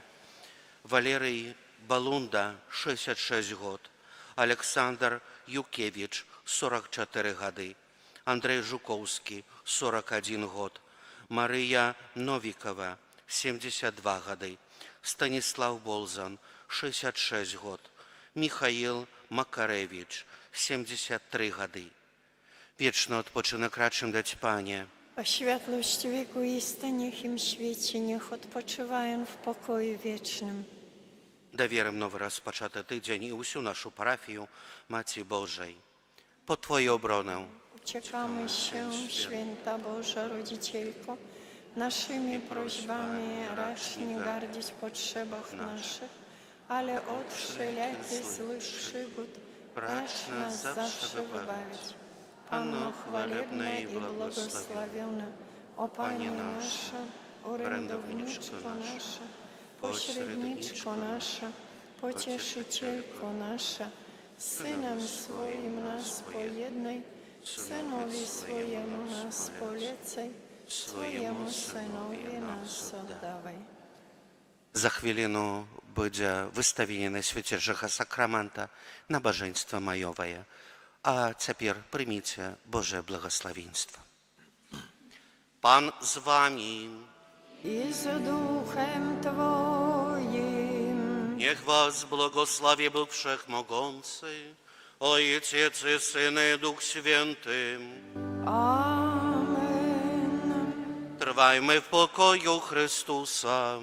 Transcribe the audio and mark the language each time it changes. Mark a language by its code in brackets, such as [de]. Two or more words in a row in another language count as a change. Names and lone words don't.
[be] Валерый Балунда, 66 год, Александр Юкевіч, 44 гады, Андрей Жукоўскі, 41 год, Марыя Новікова, 72 гады, Станіслав Болзан, 66 год, Михаил Макарэвіч, 73 гады. Вечны адпочынак рачым даць Пане. [pl] О światłość wieku iste, niech im świeci, niech odpoczywają w pokoju wiecznym. [be] Даверым новы распачаты тыдзень і ўсю нашу парафію Маці Божай. [pl] Pod Twoją obronę. Uciekamy się, święta Boża Rodzicielko, naszymi prośbami racz nie gardzić w potrzebach naszych, ale od wszelakich złych przygód racz nas zawsze wybawić. Panno chwalebna i błogosławiona, o Panie nasza, orędowniczko nasza, pośredniczko nasza, pocieszycielko nasza, Synem swoim nas pojednaj, Synowi swojemu nas polecaj, swojemu Synowi nas oddawaj. [be] За хвіліну будзе выставленне Найсвяцейшага сакрамента набажэнства маёвае. А цяпер прыміце Божае благословенство. Пан з вами. [pl] I z duchem Twoim. Niech was błogosławi Bóg Wszechmogący, Ojciec i Syn i Duch Święty. Amen. Trwajmy w pokoju Chrystusa.